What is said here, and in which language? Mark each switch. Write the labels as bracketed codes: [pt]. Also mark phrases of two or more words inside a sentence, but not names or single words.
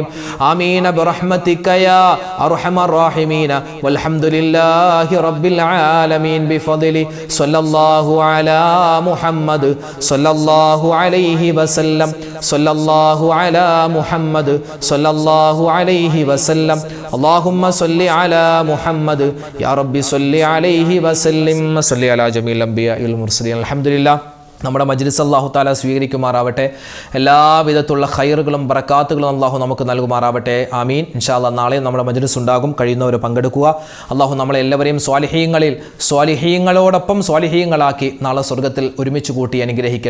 [ar] آمين برحمتك يا أرحم الراحمين. والحمد لله رب العالمين بفضلي صلى الله على محمد صلى الله عليه وسلم صلى الله على محمد صلى الله عليه وسلم. اللهم صل على محمد يا ربي صل عليه وسلم صل على جميع الأنبياء والمرسلين. الحمد لله. [ml] നമ്മുടെ മജ്ലിസ് അല്ലാഹു തആല സ്വീകരിക്കുമാറാവട്ടെ. എല്ലാവിധത്തുള്ള ഖൈറുകളും ബറക്കാത്തുകളും അല്ലാഹു നമുക്ക് നൽകുമാറാവട്ടെ. ആമീൻ. [ar] إن شاء الله [ml] നാളെ നമ്മുടെ മജ്ലിസ് ഉണ്ടാകും. കഴിയുന്നവർ പങ്കെടുക്കുക. അല്ലാഹു നമ്മളെ എല്ലാവരെയും സ്വാലിഹീങ്ങളോടൊപ്പം സ്വാലിഹീങ്ങളാക്കി നാളെ സ്വർഗ്ഗത്തിൽ ഒരുമിച്ച് കൂട്ടി അനുഗ്രഹിക്കട്ടെ.